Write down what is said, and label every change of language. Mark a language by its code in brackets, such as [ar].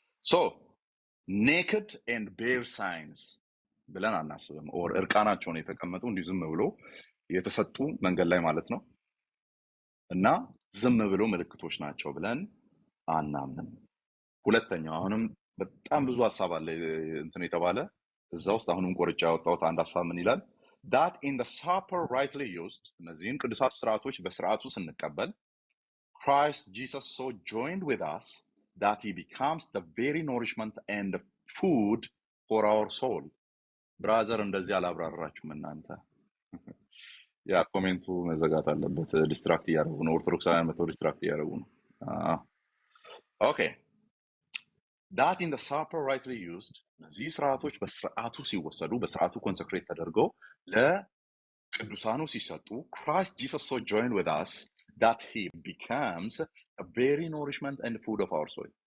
[en] ሶ ኔክድ ኤንድ ቤር ሳይንስ [am] ብለን አናስብም። ኦር እርቃናቸውን የተቀመጡ እንዲሁ ዝም ብሎ የተሰጡ መንገድ ላይ ማለት ነው እና ዝም ብሎ ምልክቶች ናቸው ብለን አናምንም። ሁለተኛው አሁንም በጣም ብዙ ሐሳብ አለ እንትን የተባለ እዛ ውስጥ አሁንም ቆርጬ ያወጣሁት አንድ ሐሳብ ምን ይላል? [en] that in the supper rightly used [am] እነዚህን ቅዱሳት ስርዓቶች በስርዓቱ ስንቀበል [en] Christ Jesus so joined with us that he becomes the very nourishment and food for our soul. [am] ብራዘር እንደዚህ አላብራራችሁም እናንተ። ያ ኮሜንቱ መዘጋት አለበት። ዲስትራክት እያደረጉ ነው። ኦርቶዶክሳውያን መተው ዲስትራክት እያደረጉ ነው። ኦኬ [en] that in the supper rightly used [am] እነዚህ ስርዓቶች በስርዓቱ ሲወሰዱ በስርዓቱ ኮንሰክሬት ተደርገው ለቅዱሳኑ ሲሰጡ [en] Christ Jesus so joined with us that he becomes a very nourishment and food of our soul.